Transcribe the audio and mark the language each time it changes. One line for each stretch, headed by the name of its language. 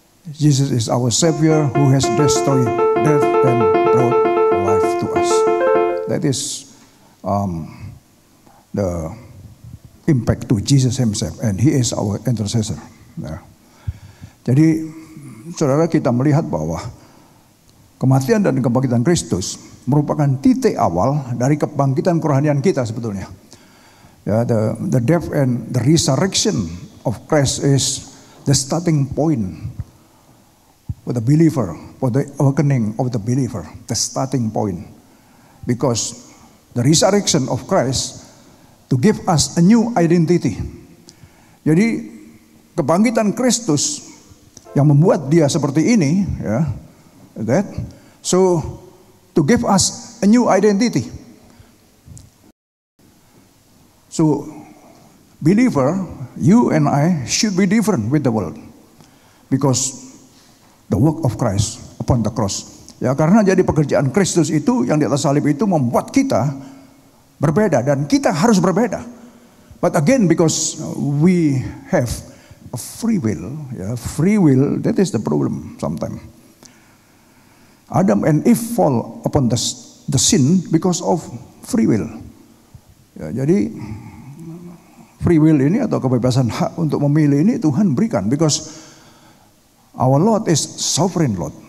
English: Jesus is our Savior who has destroyed death and brought life to us. That is the impact to Jesus Himself, and He is our intercessor. Ya.
Indonesian: Jadi, saudara, kita melihat bahwa kematian dan kebangkitan Kristus merupakan titik awal dari kebangkitan kerohanian kita sebetulnya.
English: Ya, the death and the resurrection of Christ is the starting point for the believer, for the awakening of the believer, the starting point. Because the resurrection of Christ to give us a new identity.
Indonesian: Jadi kebangkitan Kristus yang membuat dia seperti ini, ya, that.
English: So to give us a new identity. So believer, you and I should be different with the world because the work of Christ upon the cross.
Indonesian: Ya, karena jadi pekerjaan Kristus itu yang di atas salib itu membuat kita berbeda dan kita harus berbeda.
English: But again, because we have a free will, ya, free will, that is the problem sometimes. Adam and Eve fall upon the sin because of free will.
Indonesian: Ya, jadi free will ini atau kebebasan hak untuk memilih ini Tuhan berikan
English: because our Lord is sovereign Lord.